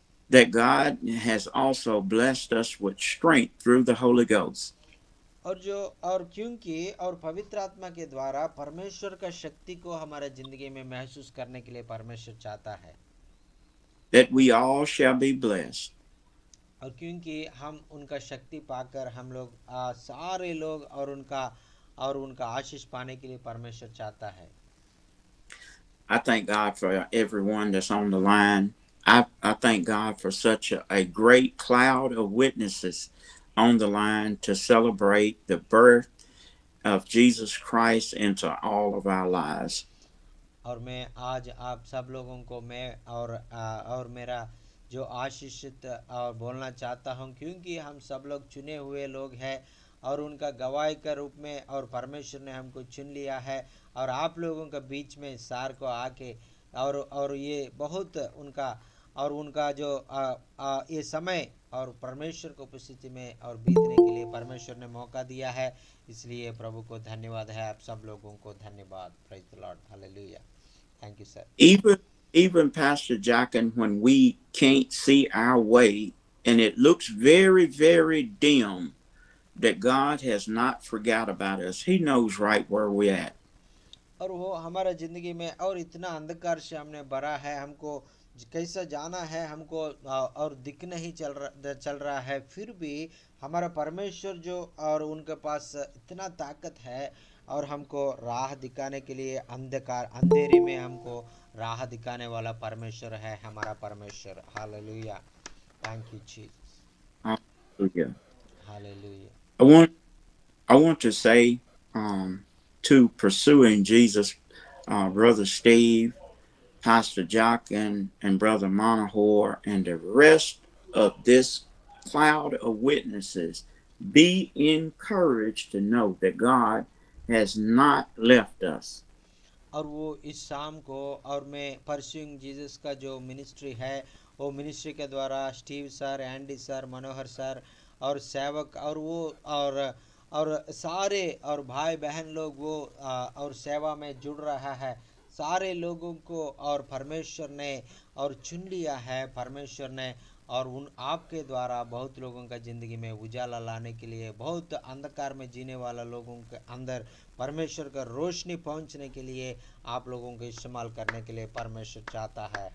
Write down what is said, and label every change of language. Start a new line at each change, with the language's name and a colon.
English: That God has also blessed us with strength through the Holy Ghost.
Hindi: और क्योंकि और पवित्र आत्मा के द्वारा परमेश्वर का शक्ति को हमारे जिंदगी में महसूस करने के लिए परमेश्वर चाहता है।
English: That we all shall be blessed.
Hindi: और क्योंकि हम उनका शक्ति पाकर हम लोग सारे लोग और उनका आशीष पाने के लिए परमेश्वर चाहता है।
English: I thank God for everyone that's on the line. I thank God for such a great cloud of witnesses on the line to celebrate the birth of Jesus Christ into all of our lives.
Hindi: और मैं आज आप सब लोगों को मैं और मेरा जो आशीषित और बोलना चाहता हूं, क्योंकि हम सब लोग चुने हुए लोग हैं और उनका गवाही के रूप में, और परमेश्वर ने हमको चुन लिया है और आप लोगों के बीच में सार को आके और ये बहुत उनका जो ये समय और परमेश्वर को उपस्थिति में और बीतने के लिए परमेश्वर ने मौका दिया है, इसलिए प्रभु को धन्यवाद है। आप सब लोगों को धन्यवाद।
English: Praise the lord.
Hindi: Hallelujah.
English: Thank you sir. Even Pastor Jockin, when we can't see our way and it looks very, very dim, that God has not forgot about us. He knows right where we're at.
Hindi: और वो हमारा जिंदगी में और इतना अंधकार से हमने भरा है, हमको कैसा जाना है हमको और दिख नहीं चल रहा है, फिर भी हमारा परमेश्वर जो और उनके पास इतना ताकत है और हमको राह दिखाने के लिए अंधेरे में हमको राह दिखाने वाला परमेश्वर है हमारा परमेश्वर।
English: Hallelujah. Thank you Jesus. Hallelujah.
Hindi: Hallelujah.
English: I want to say to Pursuing Jesus, Brother Steve, Pastor Jockin, and Brother Monahor, and the rest of this cloud of witnesses, be encouraged to know that God has not left us.
Hindi: और वो इस शाम को और मैं pursuing Jesus का जो ministry है, वो मिनिस्ट्री के द्वारा स्टीव सर, एंडी सर, मनोहर सर और सेवक और वो और सारे और भाई बहन लोग वो और सेवा में जुड़ रहा है, सारे लोगों को और परमेश्वर ने और चुन लिया है परमेश्वर ने, और उन आपके द्वारा बहुत लोगों का ज़िंदगी में उजाला लाने के लिए, बहुत अंधकार में जीने वाला लोगों के अंदर परमेश्वर का रोशनी पहुंचने के लिए आप लोगों को इस्तेमाल करने के लिए परमेश्वर चाहता है।